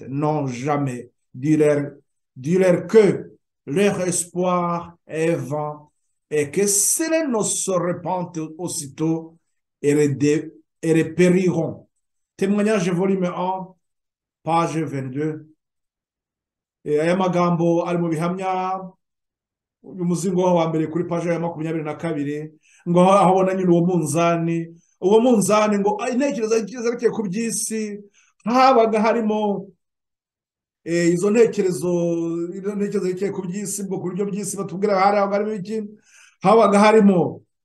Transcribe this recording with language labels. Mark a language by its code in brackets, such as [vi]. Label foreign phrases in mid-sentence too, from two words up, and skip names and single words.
[fr] Non, jamais. Dis-leur que leur espoir est vain et que cela ne se répandent aussitôt et périront. Témoignage volume 1, page 22. [rw] Aya magambo ari mu bihamya umuzingo wa mbere kuri page ya 22, ngo aho abona nyine uwo munzani ngo intekerezo zerekeye ku by'isi, habaga harimo izo ntekerezo zerekeye ku by'isi, bwo ku buryo by'isi batubwira harimo iki, habaga harimo